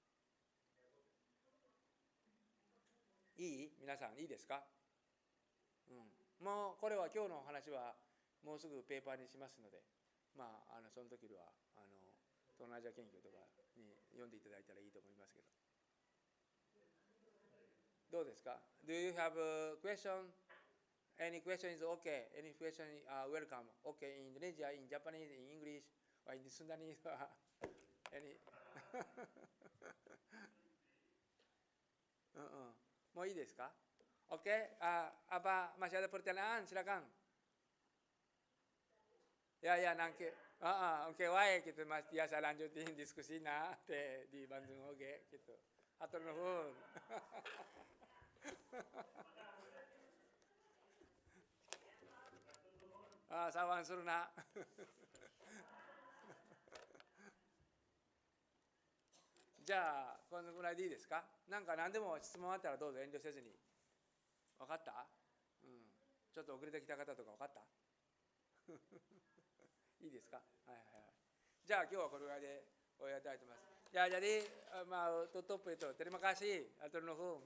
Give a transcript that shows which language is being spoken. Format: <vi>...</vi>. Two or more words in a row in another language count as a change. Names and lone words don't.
<ja>いい？皆さんいいですか？もうこれは今日の話はもうすぐペーパーにしますので、その時は東南アジア研究とかに読んでいただいたらいいと思いますけど。どうですか？</ja> <en>Do you have a question? Any question is okay. Any question welcome. Okay, in Indonesia, in Japanese, in English, or in Sundanese. Any?</en> <ja>もういいですか？</ja> <id>Oke, apa masih ada pertanyaan? Silakan. Ya, nanti. Oke, baik gitu Mas. Biasa lanjutin diskusi di Bandung oke gitu.</id> <su>Hatur nuhun. Sawan surna.</su> <ja>じゃあこのぐらいでいいですか？なんか何でも質問あったらどうぞ遠慮せずに。分かった？ちょっと遅れてきた方とか分かった？いいですか？じゃあ今日はこれぐらいで終わりたいと思います。</ja> <id>Ya, jadi tutup itu. Terima kasih.</id> <su>Atur nuhun.</su>